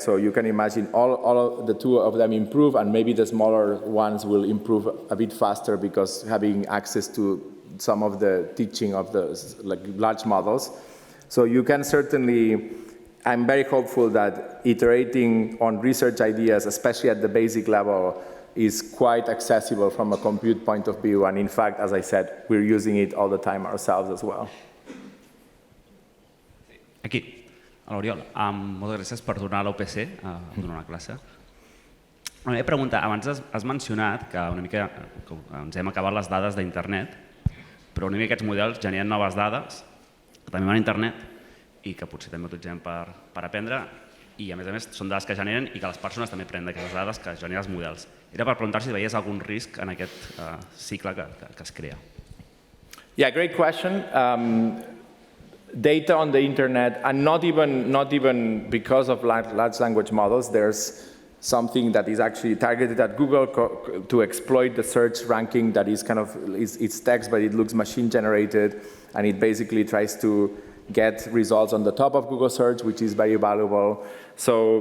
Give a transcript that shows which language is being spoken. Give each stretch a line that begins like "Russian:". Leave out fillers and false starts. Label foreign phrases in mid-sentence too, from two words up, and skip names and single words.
English: So you can imagine all of the 2 of them improve, and maybe the smaller ones will improve a bit faster because having access to some of the teaching of the large models. So you can certainly, I'm very hopeful that iterating on research ideas, especially at the basic level, is quite accessible from a compute point of view. And in fact, as I said, we're using it all the time ourselves as well.
Catalan: Aquí, a l'Oriol. Moltes gràcies per tornar a l'UPC a donar una classe. La meva pregunta, abans has mencionat que una mica ens hem acabat les dades d'internet, però una mica aquests models generen noves dades que també van a internet i que potser també utilitzem per aprendre, i a més són dades que generen i que les persones també prenen d'aquestes dades que generen els models. Era per preguntar si veies algun risc en aquest cicle que es crea.
English: Yeah, great question. Data on the internet, and not even because of large language models, there's something that is actually targeted at Google to exploit the search ranking that is kind of, it's text, but it looks machine generated, and it basically tries to get results on the top of Google search, which is very valuable.